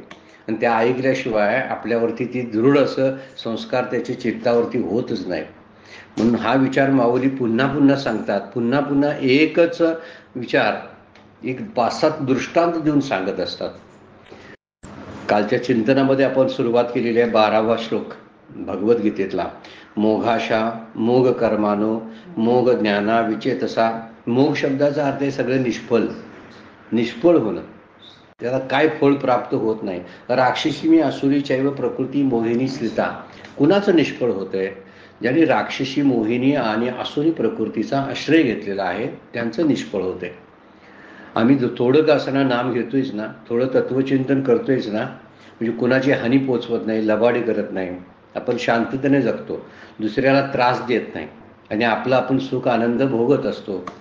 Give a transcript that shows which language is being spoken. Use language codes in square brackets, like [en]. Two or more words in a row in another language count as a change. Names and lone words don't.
[mr] आणि त्या ऐकल्याशिवाय आपल्यावरती ती दृढ असं संस्कार त्याच्या चित्तावरती होतच नाही. म्हणून हा विचार माऊली पुन्हा पुन्हा सांगतात, पुन्हा पुन्हा एकच विचार एक 5-7 दृष्टांत देऊन सांगत असतात. कालच्या चिंतनामध्ये आपण सुरुवात केलेली आहे 12वा श्लोक भगवद्गीतेतला. [sa] मोघाशा मोघ कर्मानो मोघ ज्ञाना विचेतसा. [mr] मोघ शब्दाचा अर्थ आहे सगळं निष्फळ होणं, त्याला काय फळ प्राप्त होत नाही. [sa] राक्षसी मी असुरी चैव प्रकृती मोहिनी स्थिता. [mr] कुणाचं निष्फळ होतंय? ज्यांनी राक्षसी मोहिनी आणि असुरी प्रकृतीचा आश्रय घेतलेला आहे त्यांचं निष्फळ होतंय. आम्ही थोडं का असताना नाम घेतोयच ना, थोडं तत्वचिंतन करतोयच ना, म्हणजे कुणाची हानी पोचवत नाही, लबाडी करत नाही, आपण शांततेने जगतो, दुसऱ्याला त्रास देत नाही आणि आपलं आपण सुख आनंद भोगत असतो.